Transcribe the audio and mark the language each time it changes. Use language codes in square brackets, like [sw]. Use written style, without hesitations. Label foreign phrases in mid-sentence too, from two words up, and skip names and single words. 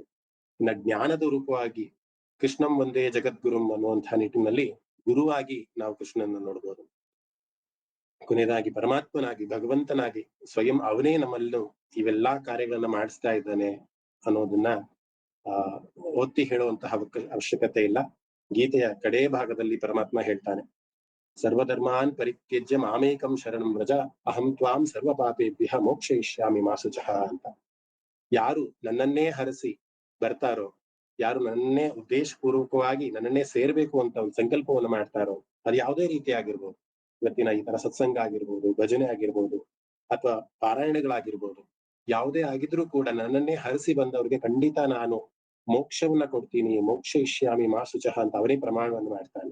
[kn] ಇನ್ನ ಜ್ಞಾನದ ರೂಪವಾಗಿ [sa] ಕೃಷ್ಣಂ ಒಂದೇ ಜಗದ್ಗುರುಂ [kn] ಅನ್ನುವಂತಹ ನಿಟ್ಟಿನಲ್ಲಿ ಗುರುವಾಗಿ ನಾವು ಕೃಷ್ಣನ ನೋಡ್ಬೋದು. ಕೊನೆಯದಾಗಿ ಪರಮಾತ್ಮನಾಗಿ, ಭಗವಂತನಾಗಿ ಸ್ವಯಂ ಅವನೇ ನಮ್ಮಲ್ಲೂ ಇವೆಲ್ಲಾ ಕಾರ್ಯಗಳನ್ನ ಮಾಡಿಸ್ತಾ ಇದ್ದಾನೆ ಅನ್ನೋದನ್ನ ಒತ್ತಿ ಹೇಳುವಂತಹ ಅವಶ್ಯಕತೆ ಇಲ್ಲ. ಗೀತೆಯ ಕಡೇ ಭಾಗದಲ್ಲಿ ಪರಮಾತ್ಮ ಹೇಳ್ತಾನೆ, [sa] ಸರ್ವಧರ್ಮಾನ್ ಪರಿತ್ಯಜ್ಯ ಮಾಮೇಕಂ ಶರಣಂ ವ್ರಜ ಅಹಂ ತ್ವಾಂ ಸರ್ವ ಪಾಪೇಭ್ಯಃ ಮೋಕ್ಷಯಿಷ್ಯಾಮಿ ಮಾ ಶುಚಃ ಅಂತ. [kn] ಯಾರು ನನ್ನನ್ನೇ ಹರಸಿ ಬರ್ತಾರೋ, ಯಾರು ನನ್ನನ್ನೇ ಉದ್ದೇಶಪೂರ್ವಕವಾಗಿ ನನ್ನನ್ನೇ ಸೇರ್ಬೇಕು ಅಂತ ಒಂದು ಸಂಕಲ್ಪವನ್ನು ಮಾಡ್ತಾರೋ, ಅದು ಯಾವುದೇ ರೀತಿ ಆಗಿರ್ಬೋದು. ಇವತ್ತಿನ ಈ ತರ ಸತ್ಸಂಗ ಆಗಿರ್ಬೋದು, ಭಜನೆ ಆಗಿರ್ಬೋದು, ಅಥವಾ ಪಾರಾಯಣಗಳಾಗಿರ್ಬೋದು, ಯಾವುದೇ ಆಗಿದ್ರೂ ಕೂಡ ನನ್ನನ್ನೇ ಹರಸಿ ಬಂದವ್ರಿಗೆ ಖಂಡಿತ ನಾನು ಮೋಕ್ಷವನ್ನ ಕೊಡ್ತೀನಿ, [sa] ಮೋಕ್ಷ ಇಷ್ಯಾಮಿ ಮಾ ಶುಚಃ [kn] ಅಂತ ಅವರೇ ಪ್ರಮಾಣವನ್ನು ಮಾಡ್ತಾನೆ.